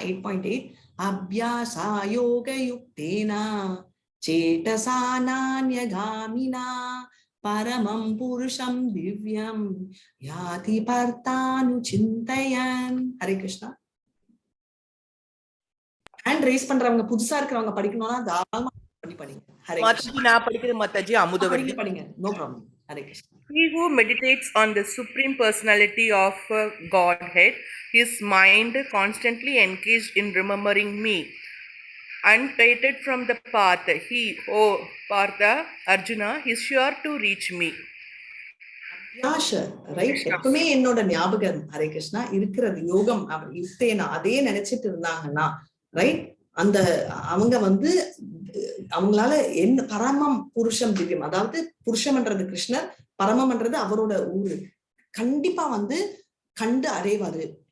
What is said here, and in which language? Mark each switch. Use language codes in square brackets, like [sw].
[sa] 8.8 அபியாசா யோக யுக்தேனா சேட்டசா நான்யகாமினா பரமம் புருஷம் திவ்யம் யாதி பர்த்தானு சிந்தயன். ஹரே கிருஷ்ணா. [ta] ஹேண்ட் ரைஸ் பண்றவங்க, புதுசா இருக்கிறவங்க படிக்கணும்னா தாராளமா படிங்க. [sa] ஹரே கிருஷ்ணா. [ta] நான் படிக்கிற மாதாஜி அமுதவல்லி. படிங்க, no problem. [sa] Hare Krishna. [en] He who meditates on the supreme personality of Godhead, his mind constantly engaged in remembering me, untied from the path, he, oh Partha, Arjuna, is sure to reach me. Right? [ta] எப்பவுமே என்னோட ஞாபகம் ஹரே கிருஷ்ணா இருக்கிறது [sa] யோகம் யுக்தேனா [ta] அதே நினைச்சிட்டு இருந்தாங்கன்னா, right? அந்த அவங்க வந்து அவங்களால என்ன [sa] பரமம் புருஷம் திவ்யம், [ta] அதாவது புருஷம்ன்றது கிருஷ்ணர், பரமம்ன்றது அவரோட ஊரு, கண்டிப்பா வந்து கண்டு அடைவாரு.